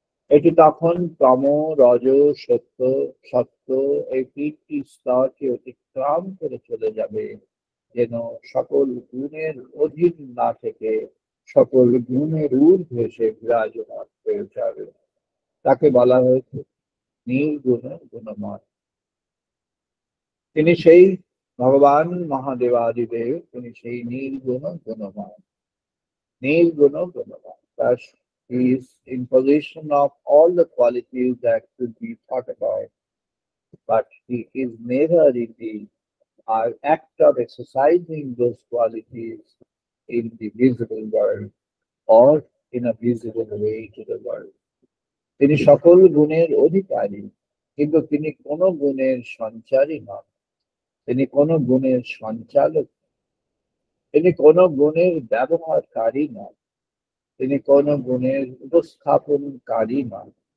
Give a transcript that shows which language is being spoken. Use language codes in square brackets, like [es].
[bn] এটি তখন তম, রজ, সত্য, সত্য এই তিনটি স্তরকে অতিক্রম করে চলে যাবে, যেন সকল গুণের অধীন না থেকে সকল গুণের ঊর্ধ্বে সে বিরাজমান হয়ে যাবে। তাকে বলা হয়েছে নির্গুণ গুণময়। তিনি সেই ভগবান মহাদেবাদিদেব, তিনি সেই নির্গুণ গুণময়, নির্গুণ গুণময়। [en] তার he is in possession of all the qualities that could be thought about, but he is never in the act of exercising those qualities in the visible world or in a visible way to the world. [bn] তিনি সকল গুণের অধিকারী, কিন্তু তিনি কোন গুণের সঞ্চারী নন, তিনি কোন গুণের সঞ্চালক, তিনি কোন গুণের ব্যবহারকারী নন, তিনি কোন গুণের উপস্থাপনকারী নন।